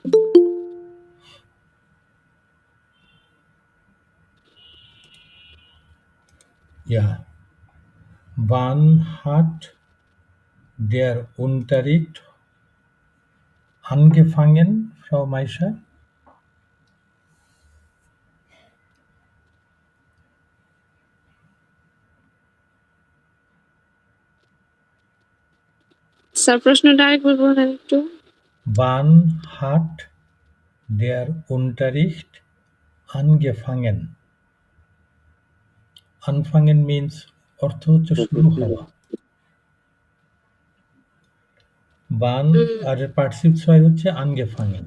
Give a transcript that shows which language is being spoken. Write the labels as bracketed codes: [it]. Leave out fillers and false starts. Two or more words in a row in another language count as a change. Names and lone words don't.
[de] Ja. Wann hat der Unterricht angefangen, Frau Maisha? [bn] স্যার প্রশ্নটা আরেকবার বলেন একটু। [de] Wann hat der Unterricht angefangen? [bn] Anfangen means অর্থ হচ্ছে শুরু হওয়া। Wann আর পার্টসিপ ছয় হচ্ছে angefangen.